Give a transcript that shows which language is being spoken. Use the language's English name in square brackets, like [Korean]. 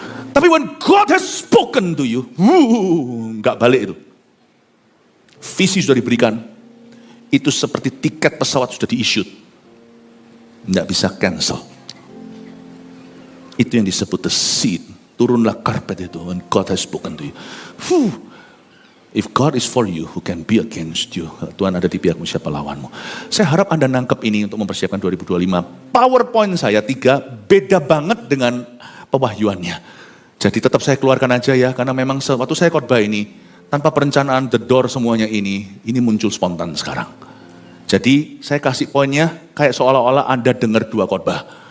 [Indonesian] Tapi [English] when God has spoken to you, [Indonesian] nggak balik itu. Visi sudah diberikan, itu seperti tiket pesawat sudah di-issued. Nggak bisa cancel. Itu yang disebut the seed. Turunlah karpet itu, [English] when God has spoken to you. If God is for you, who can be against you? [Indonesian] Tuhan ada di pihakmu, siapa lawanmu? Saya harap Anda nangkep ini untuk mempersiapkan 2025. PowerPoint saya 3, beda banget dengan pewahyuannya. Jadi tetap saya keluarkan aja ya, karena memang waktu saya khotbah ini, tanpa perencanaan, the door semuanya ini muncul spontan sekarang. Jadi saya kasih poinnya kayak seolah-olah Anda dengar dua khotbah.